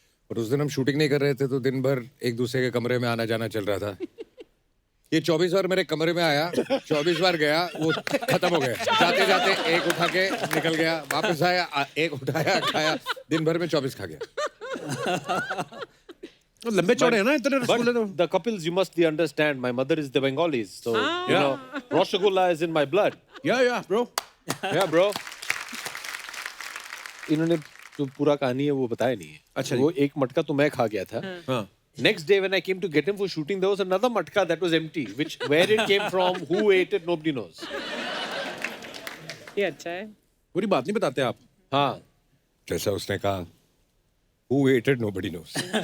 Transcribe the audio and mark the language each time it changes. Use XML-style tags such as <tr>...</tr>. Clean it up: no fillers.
<hi>और उस दिन हम शूटिंग नहीं कर रहे थे, तो दिन भर एक दूसरे के कमरे में आना जाना चल रहा था। ये 24 बार मेरे कमरे में आया, 24 बार गया, वो खत्म हो गया। जाते जाते एक उठा के निकल गया, वापस आया, एक उठाया, खाया, दिन भर में 24 खा गया। तो लंबे चौड़े हैं ना इतने</hi> <en>But</en> <hi>रसगुल्ले तो।</hi> <en>the couples, you must understand, my mother is the Bengalis, so you know, Rasgulla is in my blood. Yeah bro. Yeah, bro.</en> <hi>इन्होंने जो पूरा कहानी है वो बताया नहीं है। अच्छा वो एक मटका तो मैं खा गया था। हाँ।</hi> <en>Next day when I came to get him for shooting, there was another matka that was empty. Which where it came from, who ate it, nobody knows.</en> <hi>ये अच्छा है। पूरी बात नहीं बताते आप। हाँ। जैसा उसने कहा,</hi> <en>who ate it, nobody knows.</en>